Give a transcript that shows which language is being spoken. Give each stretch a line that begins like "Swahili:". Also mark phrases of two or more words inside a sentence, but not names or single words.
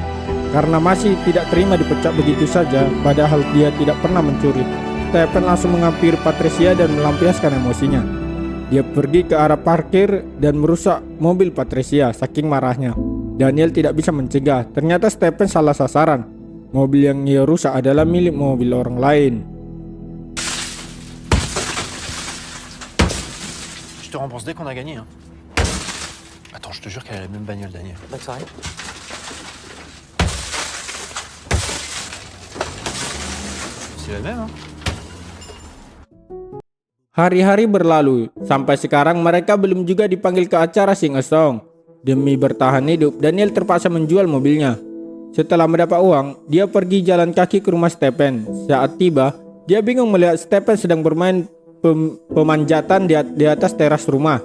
Indonesian: Karena masih tidak terima dipecat begitu saja, padahal dia tidak pernah mencuri, Stephen langsung menghampiri Patricia dan melampiaskan emosinya. Dia pergi ke arah parkir dan merusak mobil Patricia saking marahnya. Daniel tidak bisa mencegah, ternyata Stephen salah sasaran. Mobil yang ia rusak adalah milik mobil orang lain.
French: Je te rembourse dès qu'on a gagné. Hein. Attends, je te jure qu'elle a la même bagnole, Daniel. Bonne soirée. C'est la même, hein.
Indonesian: Hari-hari berlalu, sampai sekarang mereka belum juga dipanggil ke acara Sing a Song. Demi bertahan hidup, Daniel terpaksa menjual mobilnya. Setelah mendapat uang, dia pergi jalan kaki ke rumah Stephen. Saat tiba, dia bingung melihat Stephen sedang bermain pemanjatan di atas teras rumah.